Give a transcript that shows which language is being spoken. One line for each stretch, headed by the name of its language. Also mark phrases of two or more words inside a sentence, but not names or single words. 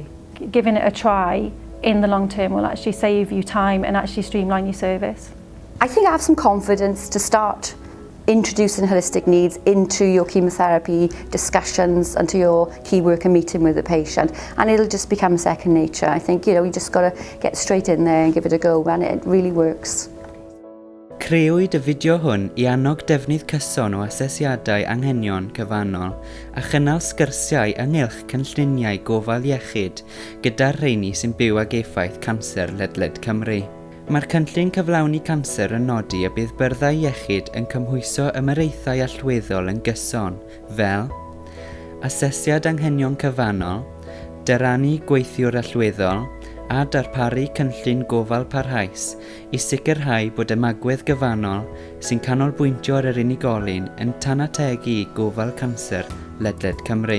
English: Giving it a try in the long term will actually save you time and actually streamline your service. I think I have some confidence to start introducing holistic needs into your chemotherapy discussions and to your key worker meeting with the patient, and it'll just become second nature. I think, you just got to get straight in there and give it a go, and it really works.
Welsh: Creuwyd y fideo hwn I annog defnydd cyson o asesiadau anghenion cyfannol a chynnal sgyrsiau ynghylch cynlluniau gofal iechyd gyda'r rheini sy'n byw ag effaith canser ledled Cymru. Mae'r cynllun cyflawni canser yn nodi y bydd byrdau iechyd yn cymhwyso ymyreithau allweddol yn gyson fel asesiad anghenion cyfannol, dyrannu gweithiwr allweddol, a darparu cynllun gofal parhaus I sicrhau bod ymagwedd gyfannol sy'n canolbwyntio ar yr unigolyn yn tanategu I gofal canser ledled Cymru.